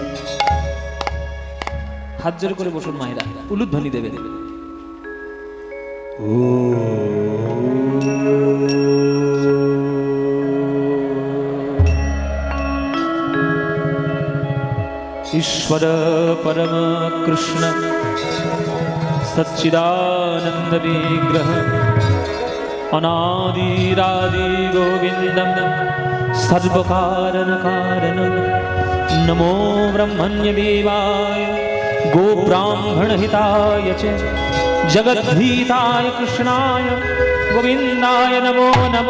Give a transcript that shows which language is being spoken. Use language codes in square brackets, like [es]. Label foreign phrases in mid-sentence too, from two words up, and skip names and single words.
[bn] হাত জোর করে বসুন মায়েরা, উলুধ্বনি দেবে। [sa] ईश्वर परम कृष्ण सच्चिदानंद विग्रह अनादिरादि गोविंदम सर्व कारण कारणम नमो ब्रह्मण्य देवाय गो ब्राह्मण हिताय च जगद्धिताय कृष्णाय गोविंदाय नमो नमो।